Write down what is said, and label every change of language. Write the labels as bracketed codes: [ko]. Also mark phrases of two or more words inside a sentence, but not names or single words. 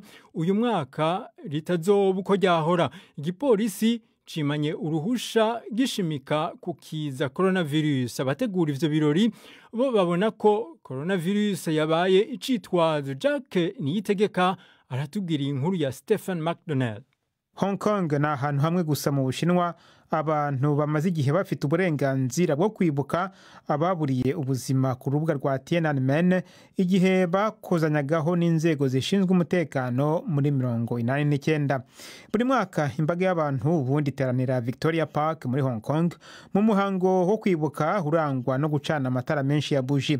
[rn] Uyu mwaka ritazoba uko ryahora. Igipolisi cimanye uruhusha gishimika kukiza coronavirus. Abategura ivyo birori bo babona ko coronavirus yabaye icitwazo. Jacques Niyitegeka aratubwira inkuru ya Stephen McDonald. Hong Kong na ahantu hamwe gusa mu Bushinwa abantu bamaze igihe bafite uburenganzira bwo kwibuka ababuriye ubuzima ku rubuga rwa Tiananmen igihe bakozanyagaho n'inzego zishinzwe umutekano muri 1989. Buri mwaka imbaga y'abantu ubundi iteranira Victoria Park muri Hong Kong mu muhango wo kwibuka urangwa no gucana amatara menshi ya buji.